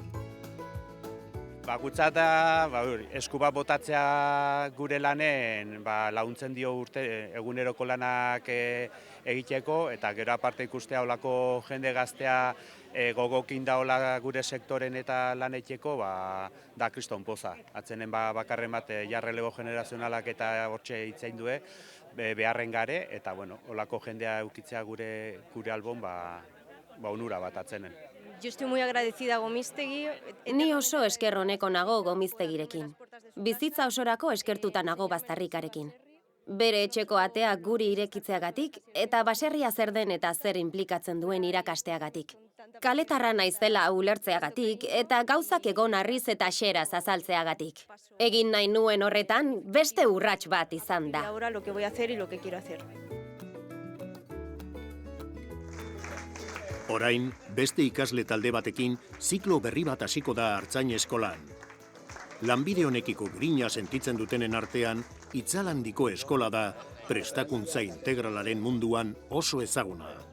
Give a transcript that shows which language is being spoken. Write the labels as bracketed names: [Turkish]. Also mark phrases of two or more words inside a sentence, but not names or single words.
[Basque] Gutzat esku bat botatzea gure lanen laguntzen dio eguneroko lanak egiteko, eta gero aparte ikustea olako jende gaztea gogokin da hola gure sektoren eta lanetxeko, da kriston poza. Atzenen bakarren bat jarrelego generazionalak eta hortxe hitzein due beharren gare, eta olako jendea eukitzea gure albon onura bat atzenen. [Spanish] Yo estoy muy agradecida a Gomiztegi. [Basque] Ni oso esker honeko nago Gomiztegirekin. Bizitza osorako eskertuta nago Baztarrikarekin. Bere etxeko ateak guri irekitzeagatik eta baserria zer den eta zer inplikatzen duen irakasteagatik. Kaletarra naizela ulertzeagatik eta gauzak egon harriz eta xeraz azaltzeagatik. Egin nahi nuen horretan beste urrats bat izan da. [Spanish] Ahora lo que voy a hacer y lo que quiero hacer. [Basque] Orain, beste ikasle talde batekin ziklo berri bat hasiko da artzain eskolan. Lanbide honekiko grina sentitzen dutenen artean, Itzalandiko eskola da prestakuntza integralaren munduan oso ezaguna.